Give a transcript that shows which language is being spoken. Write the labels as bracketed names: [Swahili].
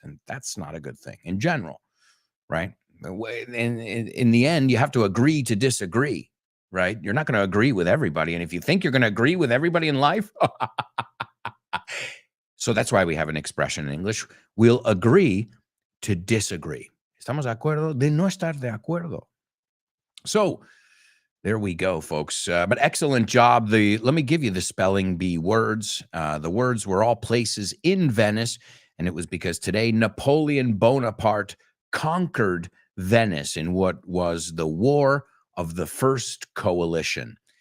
[English] And that's not a good thing in general, right? In the end, you have to agree to disagree, right? You're not going to agree with everybody. And if you think you're going to agree with everybody in life, so that's why we have an expression in English. We'll agree to disagree. [Spanish] Estamos de acuerdo de no estar de acuerdo. [English] So there we go, folks. But excellent job. Let me give you the spelling bee words. The words were all places in Venice, and it was because today Napoleon Bonaparte conquered Venice in what was the War of the First Coalition.